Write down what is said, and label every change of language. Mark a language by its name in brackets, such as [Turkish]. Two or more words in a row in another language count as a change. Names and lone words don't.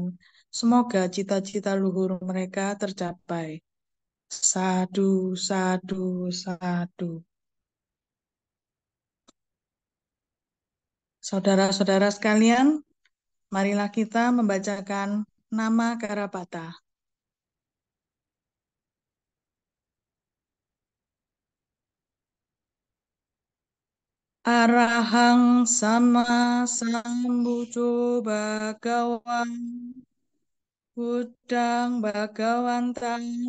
[Indonesian] Semoga cita-cita luhur mereka tercapai. [Pali] Sadu, sadu, sadu. [Indonesian] Saudara-saudara sekalian, marilah kita membacakan nama Karapata. [Pali] Arahang sama sambujo bagawan Budang Bagawantang